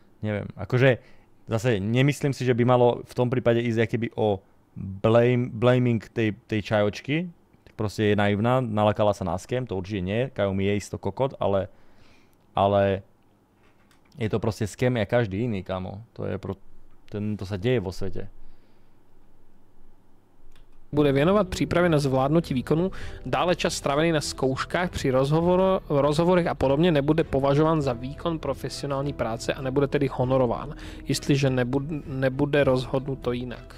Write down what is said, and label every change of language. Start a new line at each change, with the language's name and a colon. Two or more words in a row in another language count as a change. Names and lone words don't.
Slovak: Neviem, akože Zase nemyslím si, že by malo v tom prípade ísť akoby o blaming tej čajočky. Proste je naivná, nalakala sa na scam, to určite nie. Xiaomi je isto kokot, ale je to proste scam a každý iný, kamo. To sa deje vo svete.
Czech: Bude věnovat přípravě na zvládnutí výkonu, dále čas strávený na zkouškách při rozhovorech a podobně nebude považován za výkon profesionální práce a nebude tedy honorován, jestliže nebude rozhodnuto jinak.